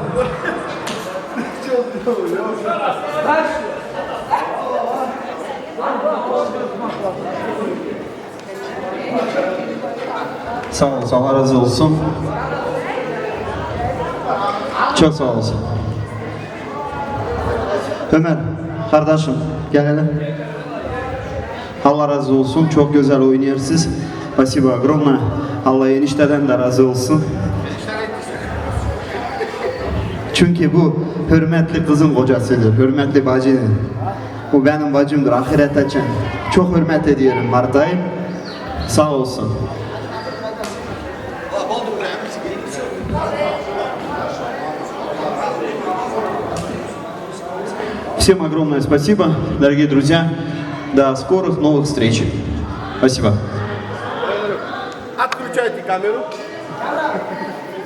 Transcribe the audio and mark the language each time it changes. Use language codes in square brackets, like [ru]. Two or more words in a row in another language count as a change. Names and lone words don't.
[tr] Sağ olasın, Allah razı olsun. Çok sağ olasın. Ömer, kardeşim gel hele. Allah razı olsun, çok güzel oynuyorsunuz. [ru] Спасибо огромное. [tr] Allah enişteden de razı olsun. Çünkü bu hürmetli kızın kocasıdır, hürmetli bacıdır. Bu benim bacımdır, ahirete için. Çok hürmet ediyorum Marta'yı. Sağ olsun. [ru] Всем огромное спасибо, дорогие друзья. До скорых новых встреч. Спасибо. Отключайте камеру.